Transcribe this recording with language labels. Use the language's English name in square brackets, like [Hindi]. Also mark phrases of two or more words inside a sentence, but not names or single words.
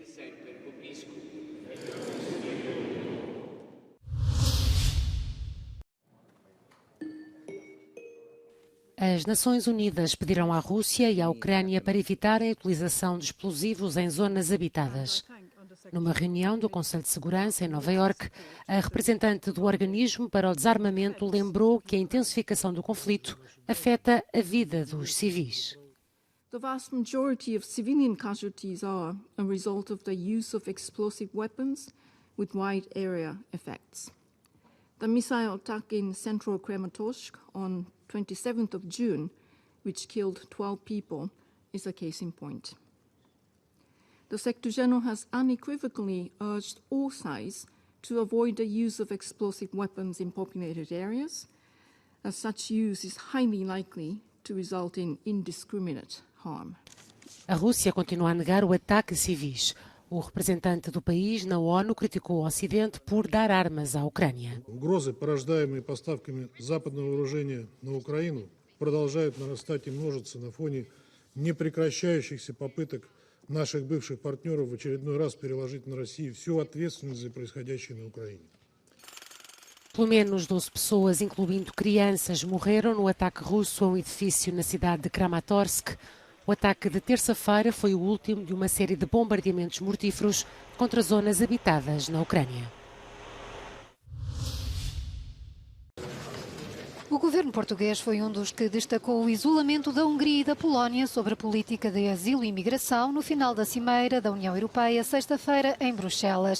[Portuguese] As Nações Unidas pediram à Rússia e à Ucrânia para evitarem a utilização de explosivos em zonas habitadas. Numa reunião do Conselho de Segurança em Nova Iorque, a representante do organismo para o desarmamento lembrou que a intensificação do conflito afeta a vida dos civis. [English] The vast majority of civilian casualties are a result of the use of explosive weapons with wide area effects. The missile attack in central Kramatorsk on 27th of June, which killed 12 people, is a case in point. The Secretary General has unequivocally urged all sides to avoid the use of explosive weapons in populated areas, as such use is highly likely to result in indiscriminate harm. [Portuguese] A Rússia continua a negar o ataque a civis. O representante do país na ONU criticou o Ocidente por dar armas à Ucrânia. [Russian] Угрозы, порождаемые поставками западного вооружения на Украину, продолжают нарастать и множиться на фоне непрекращающихся попыток наших бывших партнеров в очередной раз переложить на Россию всю ответственность за происходящее на Украине. [Portuguese] Pelo menos 12 pessoas, incluindo crianças, morreram no ataque russo a um edifício na cidade de Kramatorsk. O ataque de terça-feira foi o último de uma série de bombardeamentos mortíferos contra zonas habitadas na Ucrânia. O governo português foi um dos que destacou o isolamento da Hungria e da Polónia sobre a política de asilo e imigração no final da Cimeira da União Europeia, sexta-feira, em Bruxelas.